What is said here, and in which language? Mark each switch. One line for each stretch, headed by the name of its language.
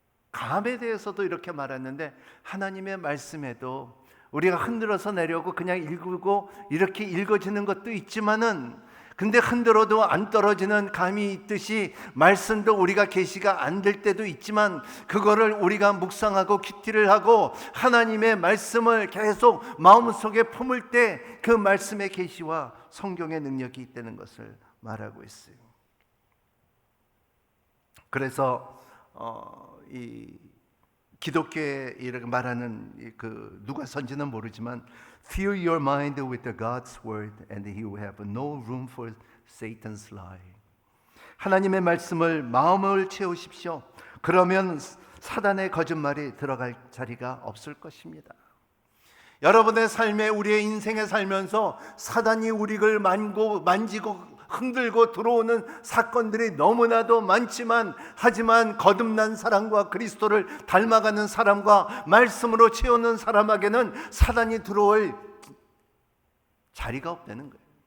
Korean: 감에 대해서도 이렇게 말했는데, 하나님의 말씀에도 우리가 흔들어서 내려고 그냥 읽고 이렇게 읽어지는 것도 있지만은, 근데 흔들어도 안 떨어지는 감이 있듯이 말씀도 우리가 계시가 안 될 때도 있지만, 그거를 우리가 묵상하고 큐티를 하고 하나님의 말씀을 계속 마음속에 품을 때 그 말씀의 계시와 성경의 능력이 있다는 것을 말하고 있어요. 그래서 이 기독교에 이렇게 말하는 누가 선지는 모르지만,
English: fill your mind with the God's word and He will have no room for Satan's lie.
Korean: 하나님의 말씀을 마음을 채우십시오. 그러면 사단의 거짓말이 들어갈 자리가 없을 것입니다. 여러분의 삶에, 우리의 인생에 살면서 사단이 우리를 만지고 흔들고 들어오는 사건들이 너무나도 많지만, 하지만 거듭난 사람과 그리스도를 닮아가는 사람과 말씀으로 채우는 사람에게는 사단이 들어올 자리가 없다는 거예요.